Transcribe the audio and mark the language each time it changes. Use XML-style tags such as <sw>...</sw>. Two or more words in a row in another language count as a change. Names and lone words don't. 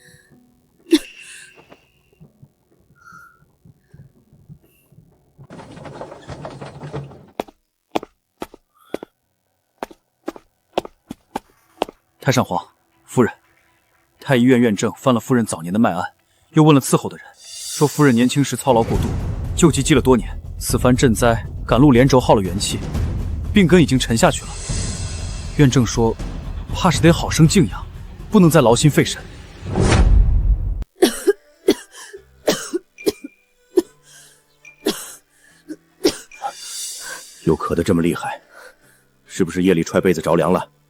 <zh>太上皇、夫人，太医院院正翻了夫人早年的脉案，又問了伺候的人，說夫人年輕時操勞過度，舊疾積了多年，此番賑災趕路連軸耗了元氣，病根已經沉下去了。院正說，怕是得好生靜養，不能再勞心費神。又咳得這麼厲害，是不是夜裡踹被子着涼了？</zh>